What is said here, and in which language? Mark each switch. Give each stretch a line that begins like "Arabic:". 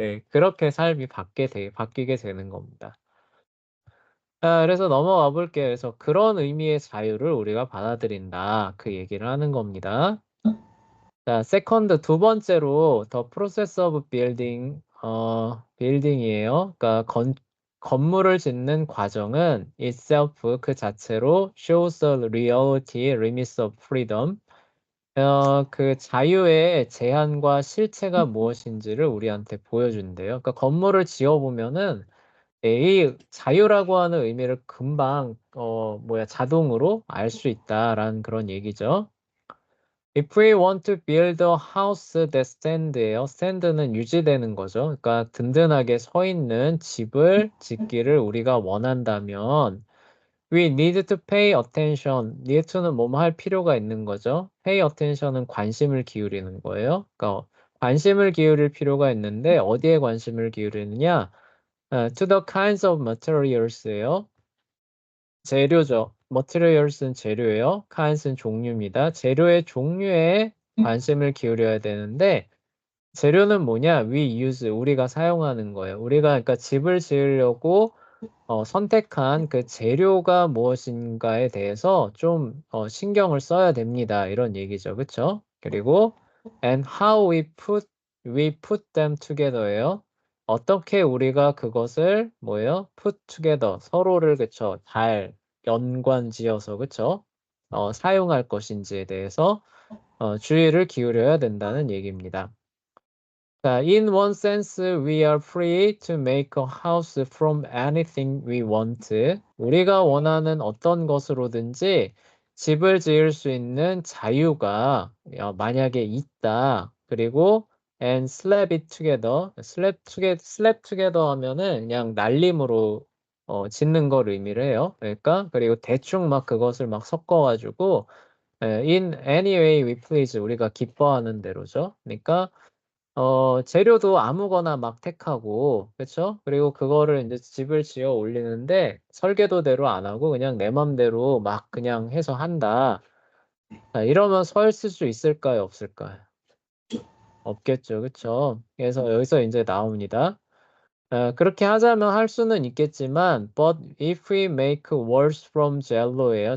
Korean: 그렇게 삶이 바뀌게 되는 겁니다. 자, 그래서 넘어가 볼게요. 그래서 그런 의미의 자유를 우리가 받아들인다. 그 얘기를 하는 겁니다. 자, 세컨드 두 번째로
English: the process of building building이에요.
Korean: 그러니까 건물을 짓는 과정은
English: itself
Korean: 그 자체로
English: shows the reality limits of freedom.
Korean: 그 자유의 제한과 실체가 무엇인지를 우리한테 보여준대요. 그러니까 건물을 지어 보면은 이 자유라고 하는 의미를 금방 자동으로 알 수 있다라는 그런 얘기죠.
English: If we want to build a house that stand예요.
Korean: stand는 유지되는 거죠. 그러니까 든든하게 서 있는 집을 짓기를 우리가 원한다면
English: we need to pay attention.
Korean: need to는 뭐뭐 할 필요가 있는 거죠. pay attention은 관심을 기울이는 거예요. 그러니까 관심을 기울일 필요가 있는데 어디에 관심을 기울이느냐?
English: to the kinds of materials예요.
Korean: 재료죠. materials는 재료예요. kinds는 종류입니다. 재료의 종류에 관심을 기울여야 되는데 재료는 뭐냐?
English: we use
Korean: 우리가 사용하는 거예요. 우리가 그러니까 집을 지으려고 선택한 그 재료가 무엇인가에 대해서 좀 신경을 써야 됩니다. 이런 얘기죠. 그쵸? 그리고
English: and how we put them together예요.
Korean: 어떻게 우리가 그것을 뭐예요? put together 서로를 그쵸? 잘 연관지어서 그쵸? 사용할 것인지에 대해서 주의를 기울여야 된다는 얘기입니다.
English: 자, in one sense, we are free to make a house from anything we want.
Korean: 우리가 원하는 어떤 것으로든지 집을 지을 수 있는 자유가 만약에 있다. 그리고
English: and slap it together.
Korean: slap together 하면은 그냥 날림으로 짓는 걸 의미를 해요. 그러니까 그리고 대충 막 그것을 막 섞어가지고
English: in any way we please
Korean: 우리가 기뻐하는 대로죠. 그러니까 재료도 아무거나 막 택하고, 그쵸? 그리고 그거를 이제 집을 지어 올리는데 설계도대로 안 하고 그냥 내 맘대로 막 그냥 해서 한다. 자, 이러면 서 있을 수 있을까요? 없을까요? 없겠죠. 그쵸? 그래서 여기서 이제 나옵니다. 그렇게 하자면 할 수는 있겠지만,
English: but if we make walls from jello예요.